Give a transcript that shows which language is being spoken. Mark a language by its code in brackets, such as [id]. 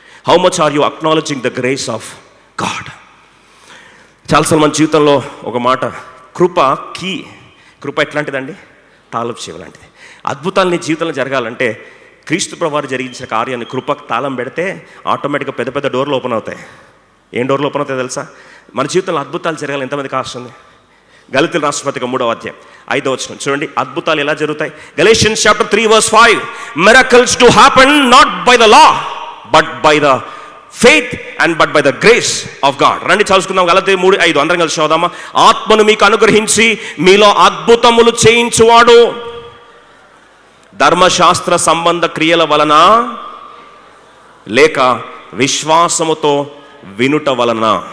[en] How much are you acknowledging the grace of God? [te] చాలాసార్లు మన జీవితంలో ఒక మాట, కృప కీ. కృప ఎట్లాంటిదండి? తాళపు చెవి లాంటిది. అద్భుతాలు నీ జీవితంలో జరగాలంటే క్రీస్తు ప్రభువారు జరిగించిన కార్యాన్ని కృపకు తాళం పెడితే ఆటోమేటిక్గా పెద్ద పెద్ద డోర్లు ఓపెన్ అవుతాయి. ఏం డోర్లు ఓపెన్ అవుతాయి తెలుసా? మన జీవితంలో అద్భుతాలు జరగాలి ఎంతమందికి ఆశ ఉంది? గలతీయుల రాసిన పత్రిక 3వ అధ్యాయం 5వ వచనం చూడండి, అద్భుతాలు ఎలా జరుగుతాయి? [en] Galatians chapter 3 verse 5, miracles do happen not by the law but by the faith and but by the grace of God. [te] రండి చదువుకుందాం, గలతీ 3:5 అందరం కలిసి చదువుదామా? ఆత్మను మీకు అనుగ్రహించి మీలో అద్భుతములు చేయించువాడు ధర్మశాస్త్ర సంబంధ క్రియల వలన లేక విశ్వాసముతో వినుట వలన?